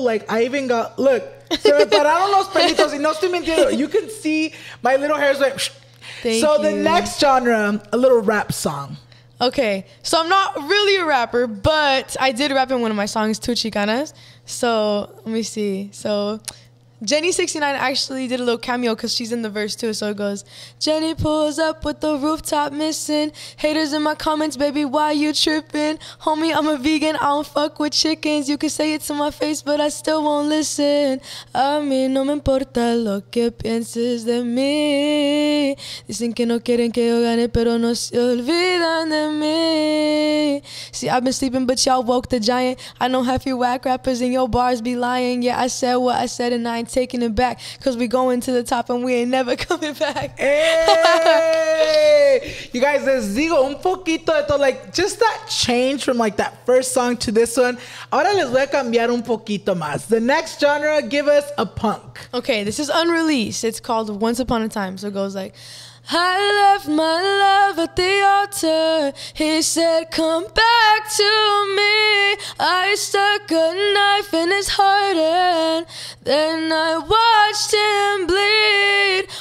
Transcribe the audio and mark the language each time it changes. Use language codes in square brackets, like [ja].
[en] Like, I even got, look, [es] se me pararon los pelitos y no estoy mintiendo. [en] You can see my little hairs like. Thank so you. The next genre, a little rap song. Okay, so I'm not really a rapper, but I did rap in one of my songs, Two Chicanas. So let me see. So Jenny69 actually did a little cameo because she's in the verse too. So it goes, Jenny pulls up with the rooftop missing. Haters in my comments, baby, why you tripping? Homie, I'm a vegan, I don't fuck with chickens. You can say it to my face, but I still won't listen. [es] A mí no me importa lo que pienses de mí. Dicen que no quieren que yo gane, pero no se olvidan de mí. [en] See, I've been sleeping, but y'all woke the giant. I know half you whack rappers and your bars be lying. Yeah, I said what I said and I ain't taking it back. Cause we going to the top and we ain't never coming back. Hey! You guys, [es] les digo un poquito de todo. [en] Like, just that change from like that first song to this one. [es] Ahora les voy a cambiar un poquito más. [en] The next genre, give us a punk. Okay, this is unreleased. It's called Once Upon a Time. So it goes like, I left my love at the altar. He said, come back to me. I stuck a knife in his heart and then I watched him bleed.